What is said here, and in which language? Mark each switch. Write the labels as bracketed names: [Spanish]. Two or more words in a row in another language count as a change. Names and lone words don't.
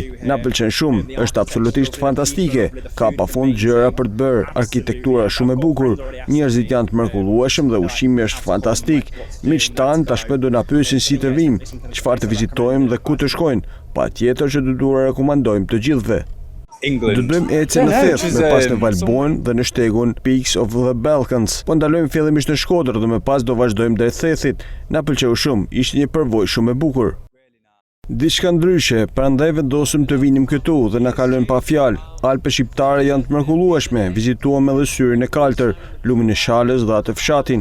[Albanian] Na pëlqen shumë, është absolutisht fantastike, ka pafund gjëra për të bërë, arkitektura shumë e bukur, njerëzit janë të mrekullueshëm dhe ushqimi është fantastik. Miqtë tanë tashmë do na pyesin si të vim, çfarë të vizitojmë dhe ku të shkojnë. Patjetër që do t'u rekomandojmë të gjithëve. Do të bëjmë ecje në Theth, më pas në Valbojnë dhe në shtegun Peaks of the Balkans. Po ndalojmë fillimisht në Shkodër dhe më pas do vazhdojmë drejt Thethit. Na pëlqeu shumë, ishte një përvojë shumë e bukur. Diçka ndryshe, prandaj vendosëm të vinim këtu dhe na kalojmë pa fjalë. Alpet shqiptare janë të mrekullueshme, vizituam edhe Syrin e Kaltër, Lumin e Shalës dhe atë fshatin.